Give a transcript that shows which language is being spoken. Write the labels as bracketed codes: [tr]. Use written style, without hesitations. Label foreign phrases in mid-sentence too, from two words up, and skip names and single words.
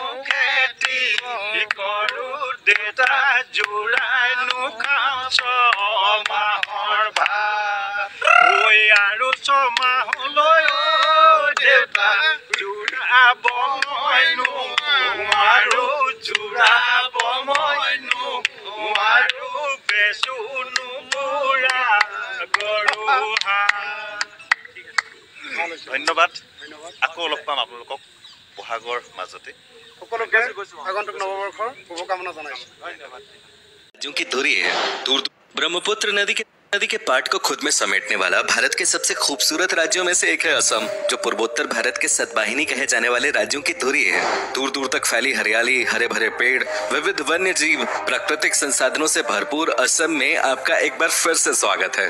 [as] খেতি কৰো দেউতা জোৰাইনো খাওঁ ছমাহৰ ভাত ঐ আৰু ছমাহলৈ দেউতা জোৰাব মইনো আৰু জোৰাব মইনো আৰু বেচোনো বুঢ়া গৰু হাঁহ। ধন্যবাদ। আকৌ লগ পাম আপোনালোকক বহাগৰ মাজতে। সকলোকে আগন্তুক নৱবৰ্ষৰ শুভকামনা জনাইছো। ধন্যবাদ। [hi] राज्यों की दूरी है दूर ब्रह्मपुत्र नदी के पाट को खुद में समेटने वाला भारत के सबसे खूबसूरत राज्यों में से एक है असम, जो पूर्वोत्तर भारत के सतवाहिनी कहे जाने वाले राज्यों की धुरी है। दूर दूर तक फैली हरियाली, हरे भरे पेड़, विविध वन्य जीव, प्राकृतिक संसाधनों से भरपूर असम में आपका एक बार फिर से स्वागत है।